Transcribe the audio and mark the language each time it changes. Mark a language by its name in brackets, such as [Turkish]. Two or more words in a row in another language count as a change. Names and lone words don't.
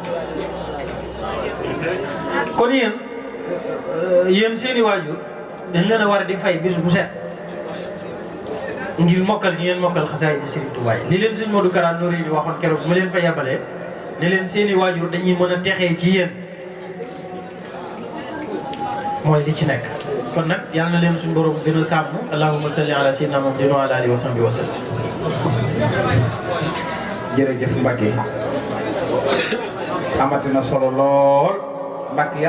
[Wolof] kon yéen seeni waajur dañ leen a war a di fay bis bu set ngir mokkal gi ngeen mokkal xasaay di Serigne Touba li leen sëñ Modou Kara Noreyni waxoon keroog bu ma leen fa yabalee ne leen seeni waajur dañuy mën a texee ci yéen mooy li ci nekk kon nag yal na leen suñu borom gën a sàmm [Arabic] اللهم صل على سيدنا محمد وعلى آله وصحبه وسلم. [Wolof] jërëjëf Mbacke amati na solo lool Mbacke.